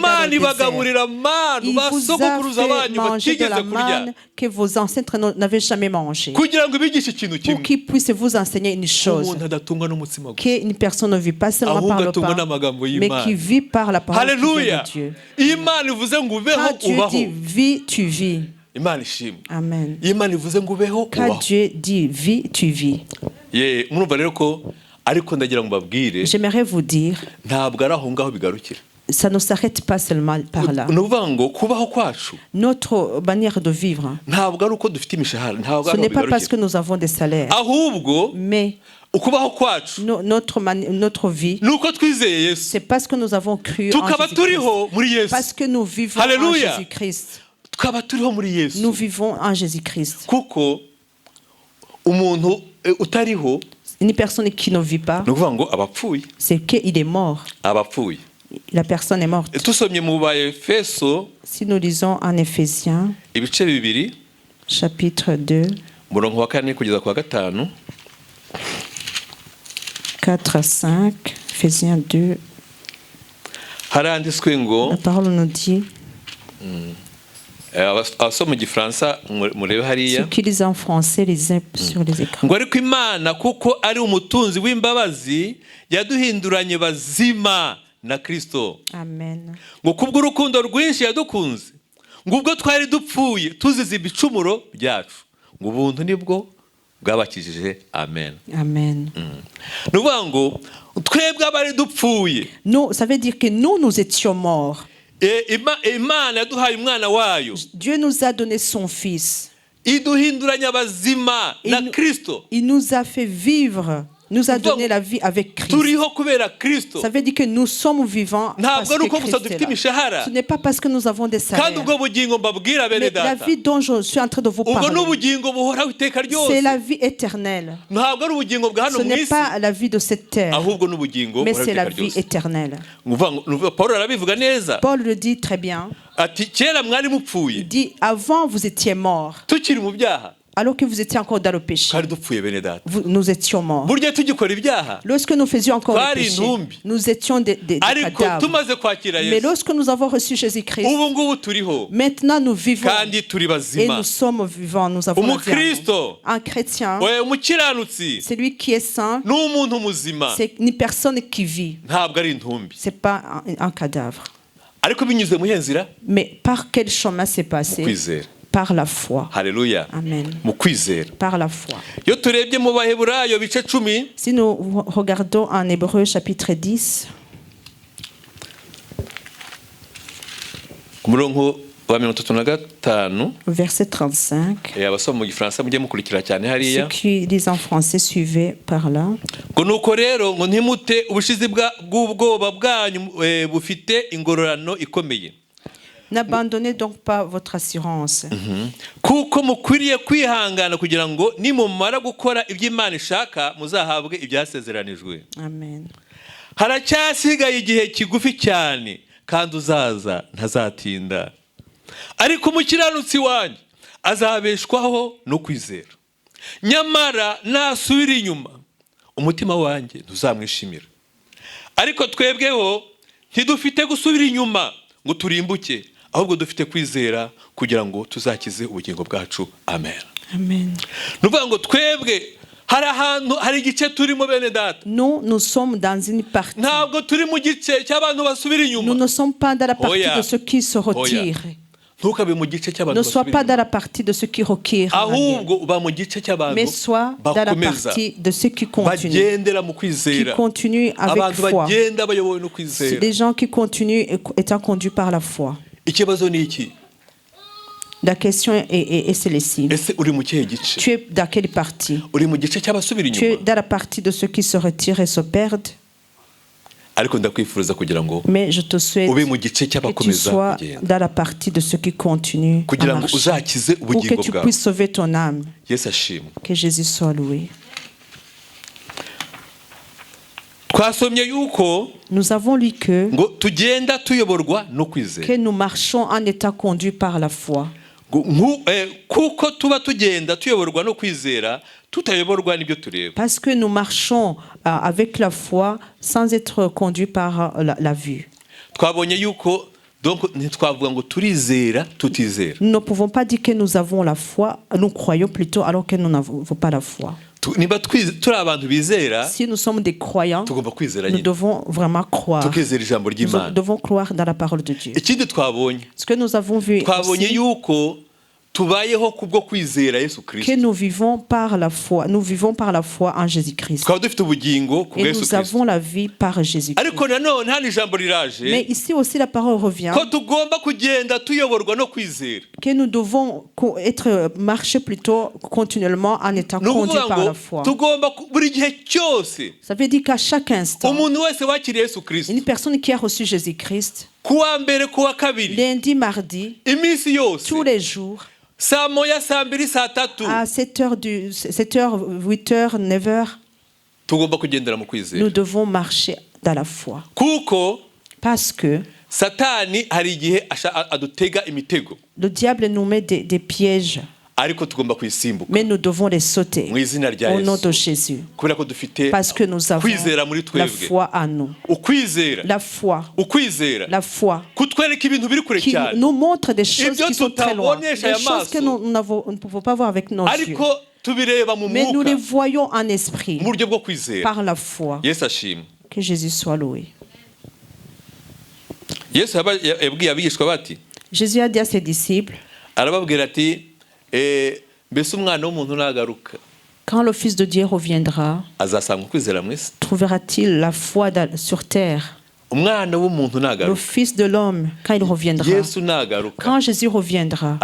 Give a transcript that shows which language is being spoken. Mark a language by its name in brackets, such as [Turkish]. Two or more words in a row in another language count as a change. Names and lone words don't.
[Kinyarwanda] Imana [French] désert. [Kinyarwanda] ibagaburira manu [French] Il vous a [Kinyarwanda] basogokuruza [French] fait [Kinyarwanda] banyu [French] manger de [Kinyarwanda] batigeze [French] la [Kinyarwanda] kurya, [French] manne que vos ancêtres n'avaient jamais mangé. [Kinyarwanda] kugira ngo ibigishe ikintu [French] Pour [Kinyarwanda] kimwe, [French] qu'ils puissent vous enseigner une chose. [Kinyarwanda] umuntu adatungwa n'umutsima gusa, [French] Qu'une personne ne vit pas seulement [Kinyarwanda] ahubwo [French] par le [Kinyarwanda] atungwa [French] pain, [Kinyarwanda] n'amagambo [French] mais [Kinyarwanda] y'Imana. [French] qui vit par la parole qui vient [Kinyarwanda] Haleluya. [French] de Dieu. [Kinyarwanda] Iyo Imana ivuze ngo ubeho [French] Quand Dieu [Kinyarwanda] ubaho. [French] dit vis, tu vis. [Kinyarwanda] Imana ishimwe. Amen. Iyo Imana ivuze ngo ubeho [French] Quand [Kinyarwanda] ubaho. [French] Dieu dit vis, tu vis. [Kinyarwanda] Murumva rero ko, ariko ndagira ngo mbabwire, [French] J'aimerais vous dire, [Kinyarwanda] ntabwo ari aho ngaho bigarukira. [French] ça ne s'arrête pas seulement par là. [Kinyarwanda] Ni ukuvuga ngo kubaho kwacu [French] Notre manière de vivre, [Kinyarwanda] ntabwo ari uko dufite imishahara, ntabwo [French] ce [Kinyarwanda] ari [French] n'est [Kinyarwanda] aho [French] pas parce que [Kinyarwanda] bigarukira, [French] nous avons des salaires, [Kinyarwanda] ahubwo [French] mais [Kinyarwanda] ukubaho kwacu [French] notre vie, [Kinyarwanda] ni uko twizeye Yesu, [French] c'est parce que nous avons cru en [Kinyarwanda] tukaba [French] Jésus-Christ. [Kinyarwanda] turiho muri Yesu, [French] Parce que nous vivons en Alléluia. Jésus-Christ. [Kinyarwanda] tukaba turiho muri Yesu. [French] Nous vivons en Jésus-Christ. [Kinyarwanda] Kuko umuntu utariho, [French] Une personne qui ne vit pas, [Kinyarwanda] ni ukuvuga ngo abapfuye, [French] c'est qu'il est mort. [Kinyarwanda] abapfuye. [French] La personne est morte. [Kinyarwanda] Tusomye mu Efeso [French] Si nous lisons en Éphésiens, [Kinyarwanda] ibice bibiri, [French] chapitre 2, [Kinyarwanda] umurongo wa 4 kugeza ku wa 5, [French] 4 à 5, Éphésiens 2, [Kinyarwanda] haranditswe ngo, [French] la parole nous dit, [Kinyarwanda] abasoma mu Gifaransa murebe hariya, [French] ceux qui lisent en français, lisez sur les écrans. [Kinyarwanda] ngo ariko Imana kuko ari umutunzi w'imbabazi yaduhinduranye bazima na Kristo, Amen. ngo kubw'urukundo rwinshi yadukunze, ngo ubwo twari dupfuye tuzize ibicumuro byacu, ngo ubuntu nibwo bwabakijije. Amen. Amen. Ni ukuvuga ngo twebwe abari dupfuye, [French] Nous, ça veut dire que nous étions morts. [Kinyarwanda] Imana yaduhaye umwana wayo, [French] Dieu nous a donné son Fils. [Kinyarwanda] iduhinduranya bazima na Kristo. [French] Il nous a fait vivre nous a donné la vie avec Christ. [Kinyarwanda] turiho kubera Kristo. [French] Ça veut dire que nous sommes vivants parce [Kinyarwanda] Ntabwo ari [French] que [Kinyarwanda] uko gusa [French] Christ [Kinyarwanda] dufite [French] est là. [Kinyarwanda] imishahara. [French] Ce n'est pas parce que nous avons des [Kinyarwanda] Kandi [French] salaires. [Kinyarwanda] ubwo bugingo mbabwira bene [French] Mais la [Kinyarwanda] data, [French] vie dont je suis en train de vous [Kinyarwanda] ubwo [French] parler, [Kinyarwanda] n'ubugingo buhoraho iteka [French] c'est [Kinyarwanda] ryose. [French] la vie éternelle. [Kinyarwanda] Ntabwo ari ubugingo bwa hano [French] Ce [Kinyarwanda] mu [French] n'est [Kinyarwanda] isi, [French] pas la vie de cette terre, [Kinyarwanda] ahubwo n'ubugingo [French] mais [Kinyarwanda] buhoraho [French] c'est la [Kinyarwanda] iteka [French] vie [Kinyarwanda] ryose. [French] éternelle. [Kinyarwanda] Pawulo arabivuga neza [French] Paul le dit très bien. [Kinyarwanda] ati kera mwari mupfuye [French] Il dit, avant vous étiez morts, [Kinyarwanda] tukiri mu byaha [French] alors que vous étiez encore dans le péché. [Kinyarwanda] twari dupfuye bene data. [French] Nous étions morts. [Kinyarwanda] Burya tugikora ibyaha [French] Lorsque nous faisions encore le [Kinyarwanda] twari [French] péché, [Kinyarwanda] intumbi, [French] nous étions des [Kinyarwanda] ariko [French] cadavres. [Kinyarwanda] tumaze kwakira [French] Mais [Kinyarwanda] Yesu [French] lorsque nous avons reçu Jésus-Christ, [Kinyarwanda] ubu ngubu turiho [French] maintenant nous vivons [Kinyarwanda] kandi turi [French] et [Kinyarwanda] bazima. [French] nous sommes vivants. Nous avons la vie en nous. [Kinyarwanda] Umukristo [French] Un chrétien, [Kinyarwanda] we umukiranutsi [French] c'est lui qui est saint, [Kinyarwanda] ni umuntu muzima, [French] c'est une personne qui vit. [Kinyarwanda] ntabwo ari intumbi. [French] C'est pas un cadavre. [Kinyarwanda] Ariko binyuze mu nzira [French] Mais par quel chemin c'est [Kinyarwanda] mu [French] passé? [Kinyarwanda] kwizera. [French] Par la foi. [Kinyarwanda] Haleluya. Amen. Mu kwizera. [French] Par la foi. [Kinyarwanda] Iyo turebye mu Baheburayo bice 10 [French] Si nous regardons en Hébreu chapitre 10, [Kinyarwanda] ku murongo wa 35, [French] verset 35, [Kinyarwanda] abasoma mu gifaransa mujye mukurikira cyane [French] ceux [Kinyarwanda] hariya [French] qui lisent en français, suivez par là. [Kinyarwanda] ngo nuko rero ngo ntimute ubushizi bw'ubwoba bwanyu bufite ingororano ikomeye. [French] N'abandonnez donc pas votre assurance. [Kinyarwanda] Kuko mukwiriye kwihangana kugira ngo nimumara gukora ibyo Imana ishaka muzahabwe ibyasezeranijwe. Amen. Haracyasigaye igihe kigufi cyane kandi uzaza ntazatinda. Ariko umukiranutsi wanjye azabeshwaho no kwizera. Nyamara nasubira inyuma umutima wanjye ntuzamwishimira. Ariko twebweho ntidufite gusubira inyuma ngo turimbuke, ahubwo dufite kwizera kugira ngo tuzakize ubugingo bwacu. Amen. Amen. Nuvuga ngo twebwe hari igice turimo bene data. [French] Nous sommes dans une partie. [Kinyarwanda] Ntabwo turi mu gice cy'abantu basubira [French] Nous [Kinyarwanda] inyuma. [French] ne sommes pas dans la partie [Kinyarwanda] Oya. [French] de ceux qui se retirent. [Kinyarwanda] Ntukabe mu gice cy'abantu [French] Ne sois [Kinyarwanda] basubira [French] pas dans [Kinyarwanda] inyuma. [French] la partie de ceux qui retirent, en arrière, [Kinyarwanda] Ahubwo uba mu gice cy'abantu [French] mais sois dans la [Kinyarwanda] bakomeza [French] partie de ceux qui continuent. [Kinyarwanda] bagendera mu [French] Qui [Kinyarwanda] kwizera. [French] continuent avec [Kinyarwanda] Abantu [French] foi. [Kinyarwanda] bagenda bayobowe no [French] C'est [Kinyarwanda] kwizera. [French] des gens qui continuent étant conduits par la foi. [Kinyarwanda] Ikibazo ni iki? [French] La question est celle-ci. [Kinyarwanda] Ese uri mu kihe gice? [French] Tu es dans quelle partie? [Kinyarwanda] Uri mu gice cy'abasubira [French] Tu es [Kinyarwanda] inyuma? [French] dans la partie de ceux qui se retirent et se perdent. [Kinyarwanda] Ariko ndakwifuriza kugira ngo [French] Mais je te souhaite [Kinyarwanda] ube mu gice [French] que tu [Kinyarwanda] cy'abakomeza [French] sois [Kinyarwanda] kugenda [French] dans la partie de ceux qui continuent à [Kinyarwanda] kugira ngo [French] marcher. [Kinyarwanda] uzakize [French] Pour que [Kinyarwanda] ubugingo [French] tu [Kinyarwanda] bwawe. [French] puisses sauver ton âme. [Kinyarwanda] Yesu ashimwe. [French] Que Jésus soit loué. [Kinyarwanda] Twasomye yuko [French] Nous avons lu que [Kinyarwanda] ngo tugenda tuyoborwa no kwizera. [French] nous marchons en étant conduits par la foi. [Kinyarwanda] Kuko tuba tugenda tuyoborwa no kwizera tutayoborwa n'ibyo tureba. [French] Parce que nous marchons avec la foi sans être conduits par la vue. [Kinyarwanda] Twabonye yuko donc ntitwavuga ngo turizera tutizera. [French] Nous ne pouvons pas dire que nous avons la foi, nous croyons plutôt alors que nous n'avons pas la foi. [Kinyarwanda] Niba turi abantu bizera [French] Si nous sommes des croyants, [Kinyarwanda] tugomba kwizera [French] nous [Kinyarwanda] nyine [French] devons vraiment croire. [Kinyarwanda] tukizera ijambo [French] Nous [Kinyarwanda] ry'Imana. [French] devons croire dans la parole de Dieu. [Kinyarwanda] Ikindi twabonye [French] Ce que nous avons vu [Kinyarwanda] twabonye [French] aussi, [Kinyarwanda] yuko tubayeho kubwo kwizera Yesu [French] que [Kinyarwanda] Kristo. [French] nous vivons par la foi en Jésus-Christ. [Kinyarwanda] Tukaba dufite ubugingo ku [French] Et [Kinyarwanda] Yesu [French] nous [Kinyarwanda] Kristo. [French] avons la vie par Jésus-Christ. [Kinyarwanda] Ariko nanone hano ijambo [French] Mais [Kinyarwanda] riraje [French] ici aussi la parole revient [Kinyarwanda] ko tugomba kugenda tuyoborwa no kwizera. [French] que nous devons marcher plutôt continuellement en étant [Kinyarwanda] Ni [French] conduits [Kinyarwanda] ukuvuga [French] par [Kinyarwanda] ngo [French] la foi. [Kinyarwanda] tugomba buri gihe cyose [French] Ça veut dire qu'à chaque instant, [Kinyarwanda] umuntu wese wakiriye Yesu Kristo [French] une personne qui a reçu Jésus-Christ, [Kinyarwanda] kuwa mbere kuwa kabiri [French] lundi, mardi, [Kinyarwanda] iminsi yose [French] tous les jours, [Kinyarwanda] saa moya saa mbiri saa tatu [French] à 7h, 8h, 9h, [Kinyarwanda] tugomba kugendera mu [French] nous [Kinyarwanda] kwizera. [French] devons marcher dans la foi. [Kinyarwanda] Kuko [French] Parce que [Kinyarwanda] satani hari igihe adutega imitego [French] le diable nous met des pièges, [Kinyarwanda] ariko tugomba kuyisimbuka [French] mais nous devons les sauter [Kinyarwanda] mu izina rya [French] au nom de [Kinyarwanda] Yesu. [French] Jésus. [Kinyarwanda] Kubera ko dufite [French] Parce que nous avons [Kinyarwanda] kwizera muri [French] la [Kinyarwanda] twebwe. [French] foi en nous. [Kinyarwanda] Ukwizera [French] La foi, [Kinyarwanda] ukwizera kutwereka ibintu biri kure [French] qui cyane nous montre des choses [Kinyarwanda] Ibyo [French] qui sont très loin, [Kinyarwanda] tutabonesha [French] des choses que [Kinyarwanda] amaso. [French] nous ne pouvons pas voir avec nos yeux. [Kinyarwanda] ariko tubireba mu [French] Mais nous les [Kinyarwanda] mwuka [French] voyons en esprit, [Kinyarwanda] mu buryo bwo kwizera. [French] par la foi. [Kinyarwanda] Yesu ashimwe. [French] Que Jésus soit loué. [Kinyarwanda] Yesu yabwiye abigishwa bati [French] Jésus a dit à ses disciples, [Kinyarwanda] arababwira ati mbese umwana w'umuntu nagaruka [French] quand le Fils de Dieu reviendra, [Kinyarwanda] azasanga ukwizera mu isi. [French] trouvera-t-il la foi sur terre? [Kinyarwanda] umwana w'umuntu [French] Le [Kinyarwanda] nagaruka, [French] Fils de l'homme, quand il reviendra, [Kinyarwanda] yesu nagaruka, [French] quand Jésus reviendra,